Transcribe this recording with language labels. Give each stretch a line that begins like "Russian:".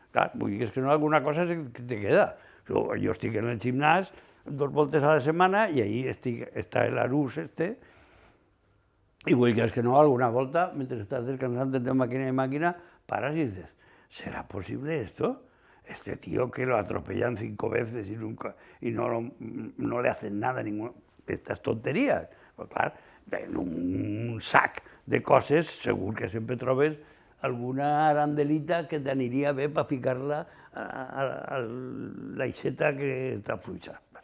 Catalan: Clar, vull dir que no alguna cosa que te queda. Jo estic en el gimnàs 2 voltes a la setmana i ahí està l'Arús i vull dir que no alguna volta, mentre estàs descansant de màquina en màquina,
Spanish: paras y dices, ¿será posible esto? Este tío que lo atropellan 5 veces y no le hacen nada, estas tonterías.
Catalan: Pues clar, en un sac de coses segur que sempre trobes alguna arandelita que t'aniria bé per ficar-la a l'aixeta que està fluixa.